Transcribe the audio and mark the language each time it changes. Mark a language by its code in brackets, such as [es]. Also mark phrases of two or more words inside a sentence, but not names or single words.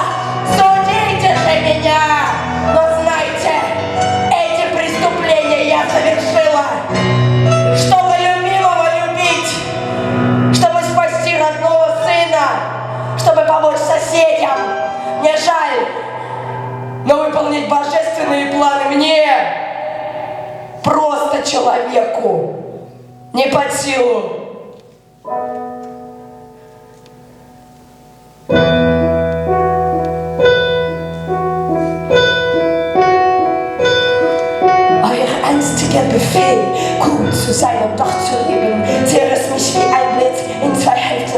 [ru] Судите же меня, но знайте, эти преступления я совершила, чтобы любимого любить, чтобы спасти родного сына, чтобы помочь соседям. Мне жаль, но выполнить божественные планы мне, просто человеку, не под силу. [de] Euer einstiger Befehl, gut zu sein und doch zu leben, zerriss mich wie ein Blitz in zwei Hälften.